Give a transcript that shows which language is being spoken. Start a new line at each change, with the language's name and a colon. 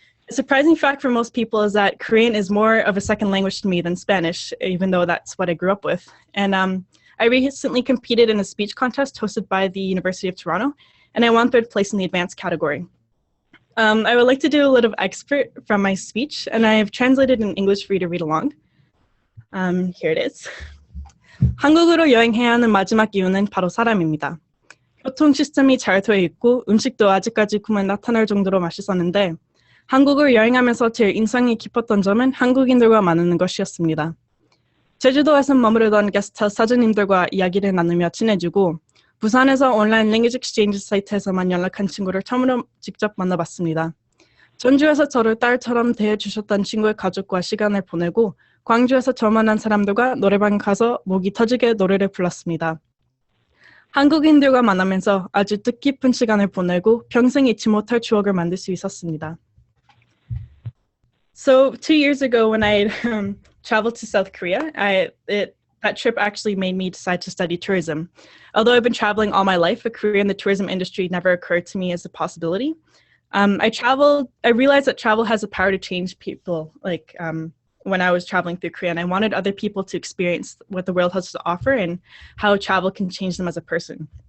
English: A surprising fact for most people is that Korean is more of a second language to me than Spanish, even though that's what I grew up with. And I recently competed in a speech contest hosted by the University of Toronto, and I won third place in the advanced category. I would like to do a little excerpt from my speech, and I have translated in English for you to read along. Here it is.
Korean: 한국으로 여행해야 하는 마지막 이유는 바로 사람입니다. 교통 시스템이 잘 되어 있고 음식도 아직까지 꿈에 나타날 정도로 맛있었는데 한국을 여행하면서 제일 인상이 깊었던 점은 한국인들과 만나는 것이었습니다. 제주도에서 머무르던 게스트하우스 사장님들과 이야기를 나누며 친해지고 부산에서 온라인 랭귀지 익스체인지 사이트에서만 연락한 친구를 처음으로 직접 만나봤습니다. 전주에서 저를 딸처럼 대해주셨던 친구의 가족과 시간을 보내고 광주에서 저 만난 사람들과 노래방 가서 목이 터지게 노래를 불렀습니다. 한국인들과 만나면서 아주 뜻깊은 시간을 보내고 평생 잊지 못할 추억을 만들 수 있었습니다.
English: So 2 years ago when I traveled to South Korea, that trip actually made me decide to study tourism. Although I've been traveling all my life, a career in the tourism industry never occurred to me as a possibility. I realized that travel has the power to change people, when I was traveling through Korea, and I wanted other people to experience what the world has to offer and how travel can change them as a person.